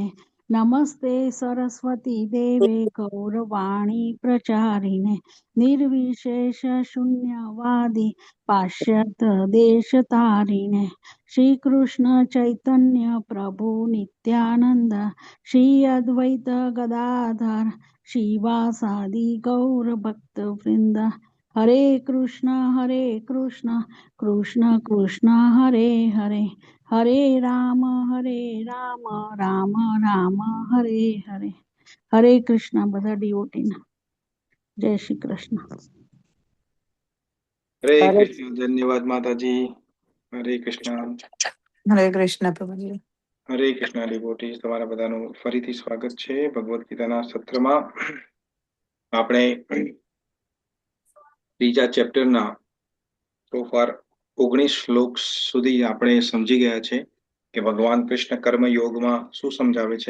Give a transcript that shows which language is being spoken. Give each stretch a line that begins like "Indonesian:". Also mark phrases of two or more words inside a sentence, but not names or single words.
Sanskrit: नमस्ते सरस्वती देवे गौरवाणी प्रचारिणे निर्विशेष शून्यवादी पाश्चात्य देशतारिणे श्री कृष्ण चैतन्य प्रभु नित्यानंद श्री अद्वैत गदाधर शिवासादि गौर भक्त वृंद। हरे कृष्ण कृष्ण कृष्ण हरे हरे हरे राम राम राम हरे हरे। हरे कृष्ण
Gujarati: બધા ડિવોટીને જય શ્રી કૃષ્ણ।
Hindi: हरे कृष्ण। धन्यवाद माताजी। हरे कृष्ण।
Gujarati: હરે કૃષ્ણ પ્રભુજી। હરે કૃષ્ણ ડિવોટીઝ, તમારા બધાનું ફરીથી સ્વાગત છે ભગવદ્ ગીતાના સત્રમાં। આપણે ત્રીજા ચેપ્ટરના
English: so far
Gujarati: 19 શ્લોક સુધી આપણે સમજી ગયા છે કે ભગવાન કૃષ્ણ કર્મ યોગમાં શું સમજાવે છે।